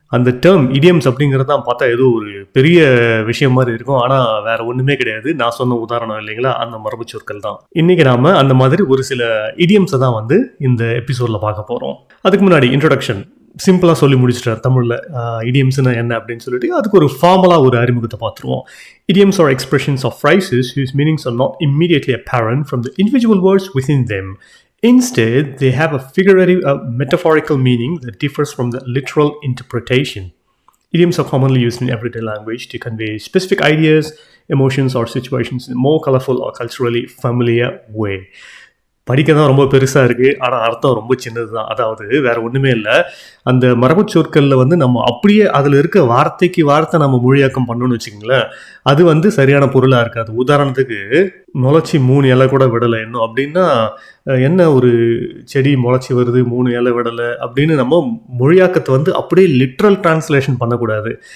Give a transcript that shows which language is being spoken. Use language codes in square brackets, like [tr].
[ta] அந்த term idioms அப்படிங்கிறது தான் பார்த்தா ஏதோ ஒரு பெரிய விஷயம் மாதிரி இருக்கும். ஆனால் வேற ஒன்றுமே கிடையாது. நான் சொன்ன உதாரணம் இல்லைங்களா, அந்த மரபு சொற்கள் தான். இன்னைக்கு நாம அந்த மாதிரி ஒரு சில இடியம்ஸை தான் வந்து இந்த எபிசோட்ல பார்க்க போறோம். அதுக்கு முன்னாடி இன்ட்ரோடக்ஷன் சிம்பிளாக சொல்லி முடிச்சிட்டார் தமிழில். இடியம்ஸ்னா என்ன அப்படின்னு சொல்லிட்டு அதுக்கு ஒரு ஃபார்மலாக ஒரு அறிமுகத்தை பார்த்துருவோம். [en] Idioms are expressions of phrases whose meanings are not immediately apparent from the individual words within them. Instead, they have a figurative, metaphorical meaning that differs from the literal interpretation. Idioms are commonly used in everyday language to convey specific ideas, emotions, or situations in a more colorful or culturally familiar way. [ta] படிக்க தான் ரொம்ப பெருசாக இருக்குது, ஆனால் அர்த்தம் ரொம்ப சின்னது தான். அதாவது வேறு ஒன்றுமே இல்லை, அந்த மரபு சொற்களில் வந்து நம்ம அப்படியே அதில் இருக்க வார்த்தைக்கு வார்த்தை நம்ம மொழியாக்கம் பண்ணணும்னு வச்சுக்கோங்களேன், அது வந்து சரியான பொருளாக இருக்காது. உதாரணத்துக்கு முளைச்சி 3 இலை கூட விடலை இன்னும் அப்படின்னா, என்ன ஒரு செடி முளைச்சி வருது 3 இலை விடலை அப்படின்னு நம்ம மொழியாக்கத்தை வந்து அப்படியே லிட்ரல் டிரான்ஸ்லேஷன் பண்ணக்கூடாது.